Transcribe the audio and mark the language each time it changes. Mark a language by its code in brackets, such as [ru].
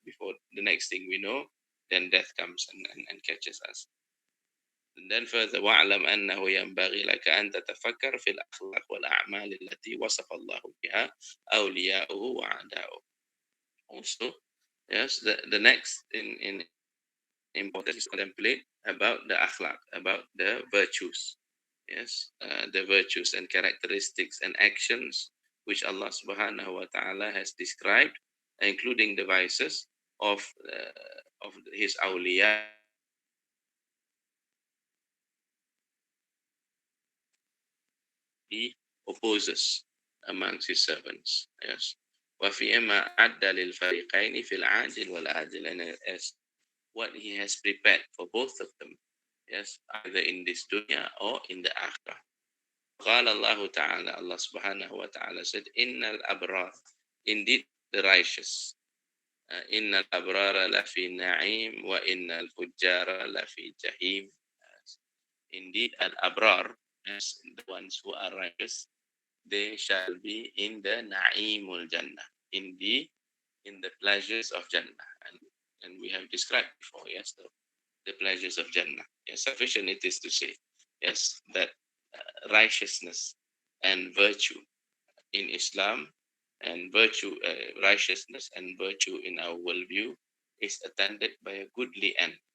[en] Before the next thing we know, then death comes and catches us. And then further, [ar] وَاعْلَمْ أَنَّهُ يَنْبَغِي لَكَ أَنْ تَتَفَكَّرَ فِي الْأَخْلَاقِ وَالْأَعْمَالِ التي وصف الله بها أولياؤه وأعداؤه. [en] Also, yes, the next in importance is contemplate about the akhlaq, about the virtues, yes, the virtues and characteristics and actions which Allah subhanahu wa ta'ala has described, including the vices of his awliya, he opposes amongst his servants. Yes. [ar] وَفِيمَا عَدَّ لِلْفَرِيقَيْنِ فِي الْعَاجِلِ وَالْآجِلِ, [en] and as what he has prepared for both of them, yes, either in this dunya or in the akhirah. [ar] قال الله تعالى, [en] Allah subhanahu wa ta'ala said, [ar] إِنَّ الْأَبْرَارَ, [en] indeed the righteous, [ar] إِنَّ الْأَبْرَارَ لَفِي نَعِيمٍ وَإِنَّ الْفُجَّارَ لَفِي جَحِيمٍ. [en] Indeed, al-abrar, as the ones who are righteous, they shall be in the na'imul jannah, in the pleasures of jannah, and we have described before, yes, the pleasures of jannah. Yes, sufficient it is to say, yes, that righteousness and virtue in Islam, and righteousness and virtue in our worldview is attended by a goodly end.